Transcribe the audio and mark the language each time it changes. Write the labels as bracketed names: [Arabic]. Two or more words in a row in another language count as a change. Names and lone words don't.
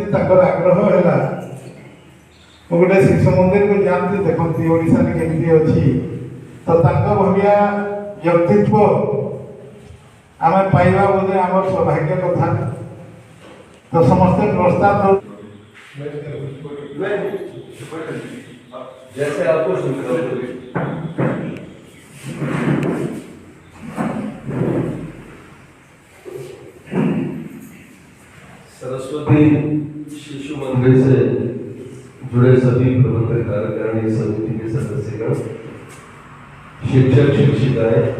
[Odia] ତାଙ୍କର ଆଗ୍ରହ ହେଲା ମୁଁ ଗୋଟେ ଶିଶୁ ମନ୍ଦିରକୁ ଯାଆନ୍ତି, ଦେଖନ୍ତି ଓଡ଼ିଶାରେ କେମିତି ଅଛି। ତ ତାଙ୍କ ଭଳିଆ ବ୍ୟକ୍ତିତ୍ୱ ଆମେ ପାଇବା ବୋଧେ ଆମର ସୌଭାଗ୍ୟ କଥା। ତ ସମସ୍ତେ ପ୍ରସ୍ତାବ [Hindi] जैसे आपको सरस्वती शिशु मंदिर से जुड़े सभी प्रबंधक कार्यकारिणी समिति के सदस्यगण, शिक्षक शिक्षिकाएं